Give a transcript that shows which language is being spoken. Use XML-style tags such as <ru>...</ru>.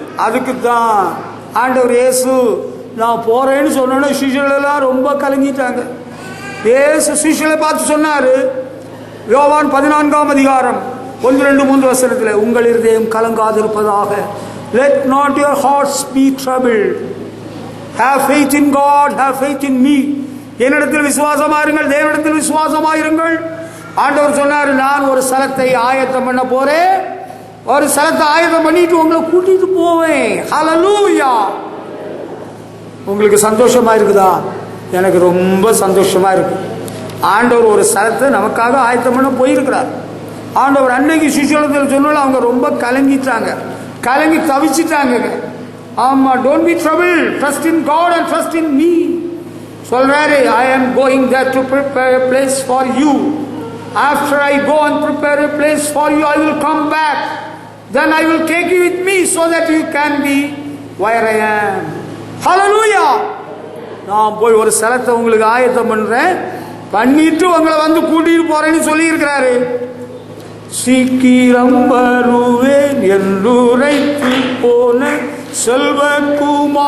<ta>அதுக்கு தான் ஆண்டவர் இயேசு நான் போறேன்னு சொன்னோன்னா சீஷர்கள் எல்லாம் ரொம்ப கலங்கிட்டாங்க. இயேசு சீஷர்களை பார்த்து சொன்னாரு, யோவான் 14ஆம் அதிகாரம் 1-2-3 வசனத்தில், உங்கள் இருதயம் கலங்காதிருப்பதாக.</ta> <en>Let not your hearts be troubled. Have faith in God, have faith in me.</en> <ta>என்னிடத்தில் விசுவாசமாயிருங்கள், தேவனிடத்தில் விசுவாசமாயிருங்கள். ஆண்டவர் சொன்னாரு, நான் ஒரு ஸ்தலத்தை ஆயத்தம் பண்ண போறேன், ஒரு ஸ்தலத்தை ஆயத்தம் பண்ணிட்டு உங்களை கூட்டிட்டு போவேன். ஹல்லேலூயா. உங்களுக்கு சந்தோஷமா இருக்குதா? எனக்கு ரொம்ப சந்தோஷமா இருக்கு. ஆண்டவர் ஒரு ஸ்தலத்தை நமக்காக ஆயத்தம் பண்ண போயிருக்கிறார். ஆண்டவர் அன்னைக்கு சிசுலத்தில் சொன்னாலும் அவங்க ரொம்ப கலங்கிட்டாங்க, கலங்கி தவிச்சிட்டாங்க. ஆமா,</ta> <en>don't be trouble, trust in God and trust in me</en> <ta>சொல்றாரு.</ta> <en>I am going there to prepare a place for you. After I go and prepare a place for you, I will come back. Then I will take you with me so that you can be where I am. Hallelujah.</en> <ta>நான் போய் ஒரு ஸ்தலத்தை உங்களுக்கு ஆயத்தம் பண்றேன், பண்ணிட்டு உங்களை வந்து கூட்டிட்டு போறேன்னு சொல்லி இருக்கிறாரு. சீக்கிரம் வருவேன் என்றுரைத்து போன செல்வகுமாரனே.</ta>